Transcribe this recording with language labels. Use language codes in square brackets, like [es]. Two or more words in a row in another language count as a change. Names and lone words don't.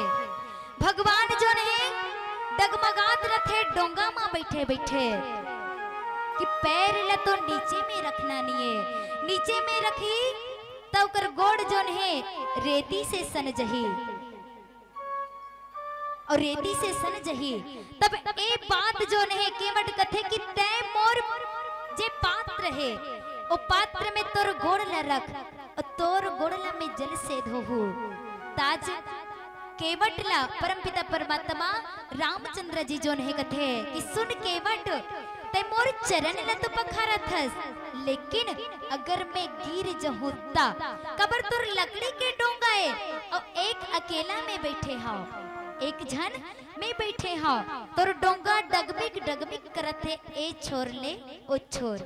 [hne] भगवान जो ने डगमगात रथे डोंगा में बैठे बैठे कि पैर ला तो नीचे में रखना नहीं है, नीचे में रखी तो कर गोड़ जो है रेती से सन जही और रेती से सन जही। तब ए बात जो ने केवट कथे कि तय मोर जे पात्र है ओ पात्र में तोर गोड़ ला रख और तोर गोड़ ला में जल से धोहू। ताज केवटला परमपिता परमात्मा रामचंद्र जी जो ने कथे कि सुन केवट ते मोर चरण ला तो पखारा थस, लेकिन अगर मैं गिर जहूता कबर तोर लकड़ी के डोंगा है और एक अकेला में बैठे हां, एक जन में बैठे हां, तोर डोंगा डगबिक डगबिक करत है ए छोर ले ओ छोर।